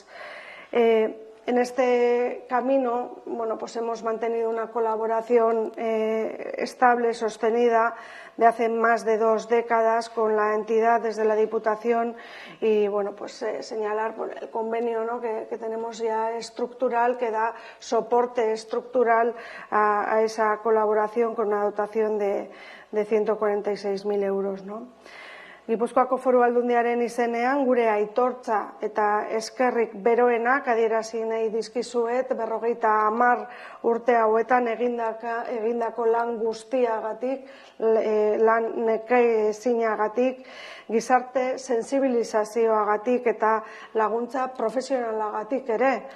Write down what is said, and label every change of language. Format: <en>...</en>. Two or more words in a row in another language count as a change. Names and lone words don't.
<es>En este camino, hemos mantenido una colaboración estable, sostenida, de hace más de 2 décadas con la entidad desde la Diputación y, señalar el convenio, ¿no?, que tenemos ya estructural, que da soporte estructural a esa colaboración con una dotación de 146.000 euros, ¿no?</es> <eu>Gipuzkoako Foru Aldundiaren izenean gure aitortza eta eskerrik beroenak adierazi nahi dizkizuet 50 urte hauetan egindako lan guztiagatik, lan nekezinagatik, gizarte sensibilizazioagatik eta laguntza profesionalagatik ere.</eu>